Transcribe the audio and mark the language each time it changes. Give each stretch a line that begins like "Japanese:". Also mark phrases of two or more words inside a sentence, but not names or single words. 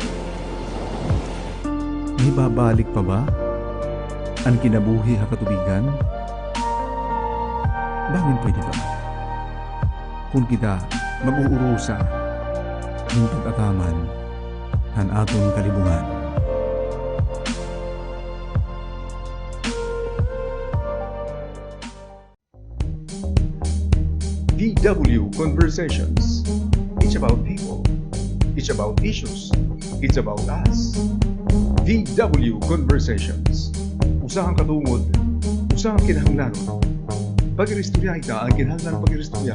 Waray: May babalik pa ba ang kinabuhi ha katubigan? Bangin pwede ba? Kung kita mag-uurusa ng pag-ataman han atong kalibungan.
English: DW Conversations. It's about people. It's about issues. It's about us. DW Conversations.
Waray: Usahang katungod, usahang kinahanglanon. Pag-iristorya ita ang kinahanglan ng pag-iristorya.